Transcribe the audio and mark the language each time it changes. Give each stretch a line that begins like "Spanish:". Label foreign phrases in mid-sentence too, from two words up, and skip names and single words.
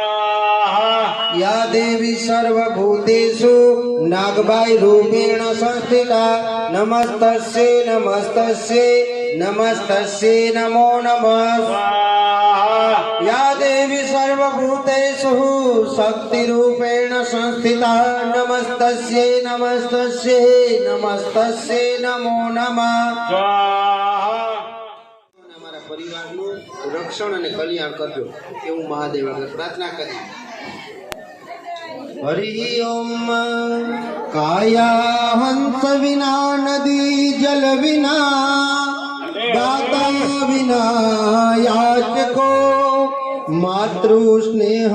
Sanskrit: या देवी सर्वभूतेषु नागबाई रूपेण संस्थिता नमस्तस्यै नमस्तस्यै नमस्तस्यै नमो नमः या देवी सर्वभूतेषु शक्ति रूपेण संस्थिता नमस्तस्यै नमस्तस्यै नमस्तस्यै नमो नमः
Gujarati: અમારા પરિવારનું રક્ષણ અને કલ્યાણ કરજો એવું મહાદેવ આગળ પ્રાર્થના કરી હરિ ઓમ
Sanskrit: કાયા હંસ વિના નદી જલ વિના દાતા વિના યાચકો માતૃ સ્નેહ